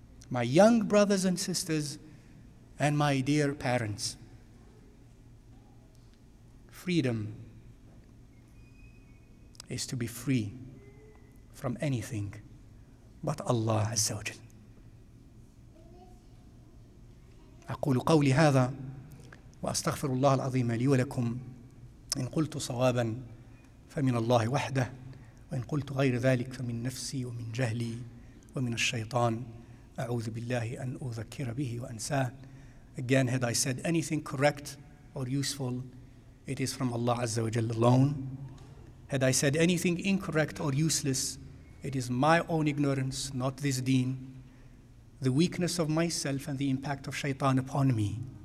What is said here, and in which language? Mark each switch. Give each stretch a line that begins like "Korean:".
English: My young brothers and sisters and my dear parents, freedom is to be free from anything but Allah Azza wa Jal.
Arabic: أقول قولي هذا وأستغفر الله العظيم لي ولكم. إن قلت صوابا فمن الله وحده، وإن قلت غير ذلك فمن نفسي ومن جهلي ومن الشيطان. أعوذ بالله أن أذكر به وأنساه.
English: Again, had I said anything correct or useful, it is from Allah Azza wa Jalla alone. Had I said anything incorrect or useless, it is my own ignorance, not this deen, the weakness of myself and the impact of shaitan upon me.